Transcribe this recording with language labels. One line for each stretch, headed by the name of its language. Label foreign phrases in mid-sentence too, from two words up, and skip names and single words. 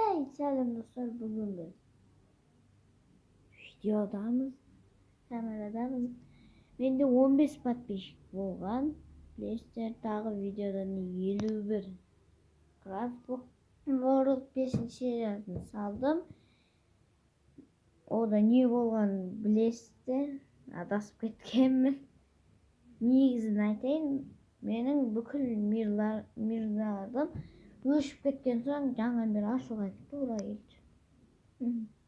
Turkish: Hey selam dostlar, bugün biz videodamız, kameradamız.
Kazakh: Mende 15 подписчик болған. Білесіздер, тағы видеодан 51 Craft World 5 сериясын салдым. Ода не болғанын білесіздер, адасып кеткенмін. Негізін айтайын, менің бүкіл мирларым өшіп кеткен соң жаңа бір ашуға тура келді.